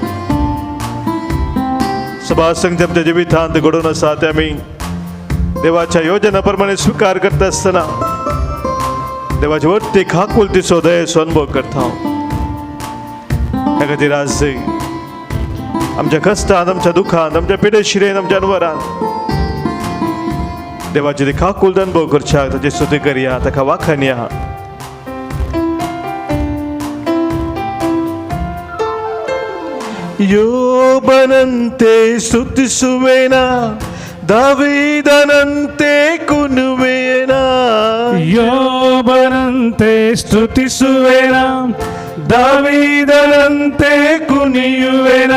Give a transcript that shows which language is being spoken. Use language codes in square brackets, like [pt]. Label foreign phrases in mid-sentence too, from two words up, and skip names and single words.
[kok] सभा संगती आमच्या जिवितांत घडोवन आसा ते आमी देवाच्या योजना प्रमाणे स्वीकार करता आसतना देवाचे वरती खाकुलतीचो दयेचो अनुभव करता. ह्या खातीर आज आमच्या कष्टांत, आमच्या दुखांत, आमच्या पिडेशिरेन, आमच्या अनवरांत देवाची ती खाकुलत अनुभव करच्या, ताची स्तुती करया, ताका वाखाणया. [kn] ಯೋಬನಂತೆ ಸ್ತುತಿಸುವೆನ, ದಾವೀದನಂತೆ ಕುಣಿಯುವೆನ. ಯೋಬನಂತೆ ಸ್ತುತಿಸುವೆನ, ದಾವೀದನಂತೆ ಕುಣಿಯುವೆನ.